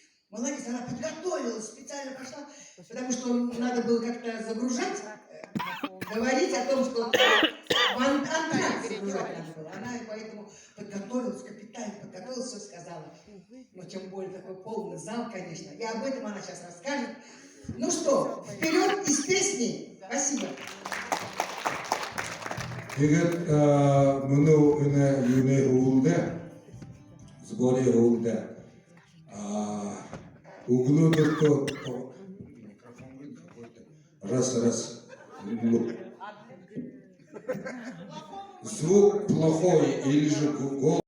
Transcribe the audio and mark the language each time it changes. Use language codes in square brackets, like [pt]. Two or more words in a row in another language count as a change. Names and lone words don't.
[ru] Молодец, она подготовилась, специально пошла, потому что надо было как-то загружать, говорить о том, что антракт загружать надо было. Она поэтому подготовилась, капитально подготовилась, все сказала. Но тем более такой полный зал, конечно. И об этом она сейчас расскажет. Ну что, вперед из песни. Спасибо. [mn] Тэгээд мөнөө юуны өвөлдөө сгоры өвөлдөө өглөөдөө [ru] раз звук плохой [mn] или же